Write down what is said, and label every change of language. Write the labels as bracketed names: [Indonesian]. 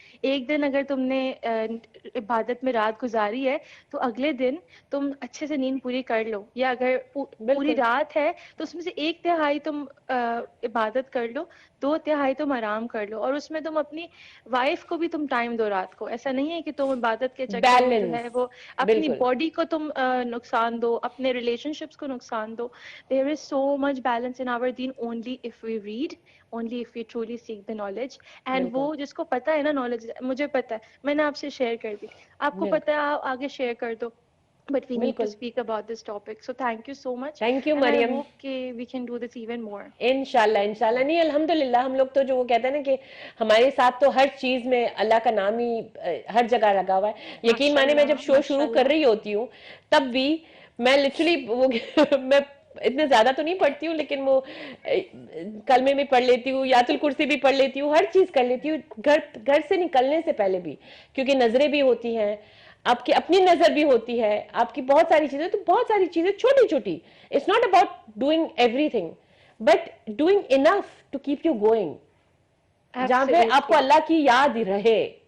[Urdu] ایک دن اگر تم نے عبادت میں رات گزاری ہے تو اگلے دن تم اچھے سے نیند پوری کر لو, یا اگر پوری رات ہے تو اس میں سے 1/3 تم عبادت کر لو, 2/3 تم آرام کر لو, اور اس میں تم اپنی وائف کو بھی تم ٹائم دو رات کو. ایسا نہیں ہے کہ تم عبادت کے چکر میں جو ہے وہ اپنی باڈی کو تم نقصان دو, اپنے ریلیشن شپس کو نقصان دو. [English] There is so much balance in our deen only if we read, only if we truly seek the knowledge. [Urdu] And وہ جس کو پتا ہے نا knowledge, مجھے پتا ہے, میں نے آپ سے شیئر کر دی, آپ کو پتا ہے آپ آگے شیئر کر دو. [English] But we need to speak about this topic. So thank you so much. Thank you, and Mariam. I hope that we can do this even more. [Urdu] انشاءاللہ نہیں, الحمدللہ ہم لوگ تو جو وہ کہتے ہیں نا کہ ہمارے ساتھ تو ہر چیز میں اللہ کا نام ہی ہر جگہ لگا ہوا ہے. یقین مانے میں جب شو شروع کر رہی ہوتی ہوں تب بھی میں لٹرلی میں اتنے زیادہ تو نہیں پڑھتی ہوں لیکن وہ کلمے میں پڑھ لیتی ہوں, یات الکرسی بھی پڑھ لیتی ہوں, ہر چیز کر لیتی ہوں گھر سے نکلنے سے پہلے بھی, کیونکہ نظریں بھی ہوتی ہیں, آپ کی اپنی نظر بھی ہوتی ہے, آپ کی بہت ساری چیزیں, تو بہت ساری چیزیں چھوٹی چھوٹی, [English] it's not about doing everything but doing enough to keep you going, [Urdu] جہاں پہ آپ کو اللہ کی یاد رہے.